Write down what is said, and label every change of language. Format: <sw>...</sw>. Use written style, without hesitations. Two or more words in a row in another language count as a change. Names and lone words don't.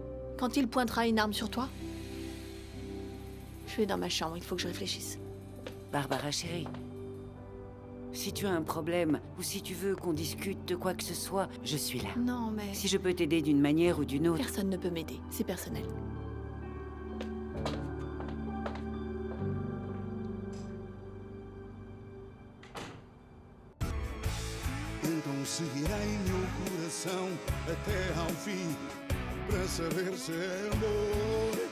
<fr>Quand il pointera une arme sur toi? Je vais dans ma chambre, il faut que je réfléchisse. Barbara, chérie. Si tu as un problème, ou si tu veux qu'on discute de quoi que ce soit, je suis là. Non, mais... Si je peux t'aider d'une manière ou d'une autre... Personne ne peut m'aider, c'est personnel.</fr> <pt>Então seguirei meu coração até ao fim, para saber se é amor.</pt>